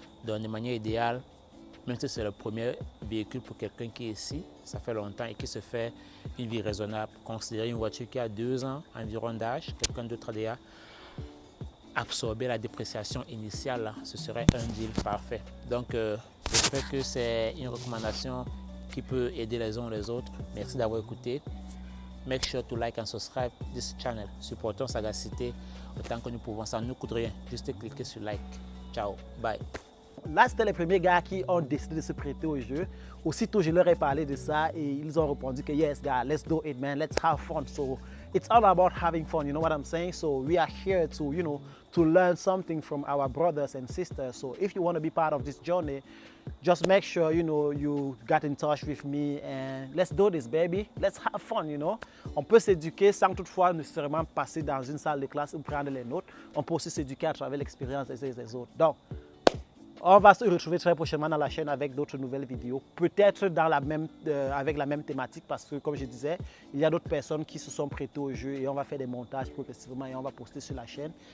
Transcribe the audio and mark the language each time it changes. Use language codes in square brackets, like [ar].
[fr] Donc de manière idéale, même si c'est le premier véhicule pour quelqu'un qui est ici, ça fait longtemps et qui se fait une vie raisonnable, considérer une voiture qui a 2 ans environ d'âge, quelqu'un d'autre a déjà absorber la dépréciation initiale, là, ce serait un deal parfait. Donc, j'espère que c'est une recommandation qui peut aider les uns ou les autres. Merci d'avoir écouté. [en] Make sure to like and subscribe this channel. [fr] Supportons Sagacité autant que nous pouvons. Ça ne nous coûte rien. Juste cliquer sur like. Ciao. Bye. Là, c'était les premiers gars qui ont décidé de se prêter au jeu. Aussitôt, je leur ai parlé de ça et ils ont répondu que yes, guys, let's do it, man. [en] Let's have fun. So it's all about having fun. You know what I'm saying? So we are here to, you know, to learn something from our brothers and sisters. So if you want to be part of this journey, just make sure, you know, you get in touch with me and let's do this, baby. Let's have fun, you know. [fr] On peut s'éduquer sans toutefois nécessairement passer dans une salle de classe ou prendre les notes. On peut aussi s'éduquer à travers l'expérience des uns et des autres. Donc, on va se retrouver très prochainement dans la chaîne avec d'autres nouvelles vidéos, peut-être dans avec la même thématique parce que, comme je disais, il y a d'autres personnes qui se sont prêtées au jeu et on va faire des montages progressivement et on va poster sur la chaîne.